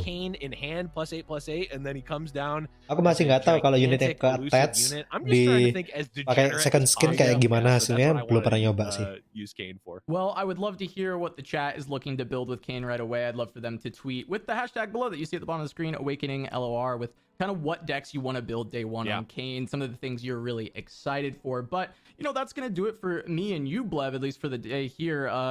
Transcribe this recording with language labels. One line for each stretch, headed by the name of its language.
English: Kayn in hand +8/+8, and then he comes down.
Indonesian: Aku masih nggak tahu kalau unit yang ke attach di pakai second skin kayak gimana hasilnya, belum pernah nyoba sih.
English: Use Kayn for. Well, I would love to hear what the chat is looking to build with Kayn right away. I'd love for them to tweet with the hashtag below that you see at the bottom of the screen, Awakening LOR, with kind of what decks you want to build day one on Kayn, some of the things you're really excited for. But that's gonna do it for me and you, Blev, at least for the day here.